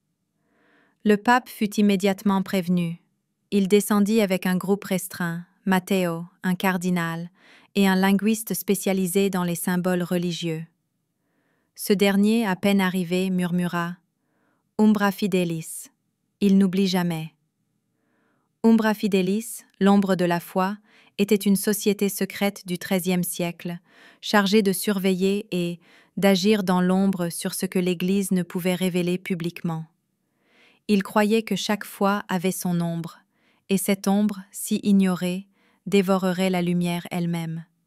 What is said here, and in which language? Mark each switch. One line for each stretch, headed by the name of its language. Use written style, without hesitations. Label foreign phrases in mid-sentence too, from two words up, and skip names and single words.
French: Le pape fut immédiatement prévenu. Il descendit avec un groupe restreint, Matteo, un cardinal, et un linguiste spécialisé dans les symboles religieux. Ce dernier, à peine arrivé, murmura «
Latin: Umbra fidelis »,
French: il n'oublie jamais.
Latin: Umbra fidelis,
French: l'ombre de la foi, était une société secrète du XIIIe siècle, chargée de surveiller et d'agir dans l'ombre sur ce que l'Église ne pouvait révéler publiquement. Il croyait que chaque foi avait son ombre, et cette ombre, si ignorée, dévorerait la lumière elle-même.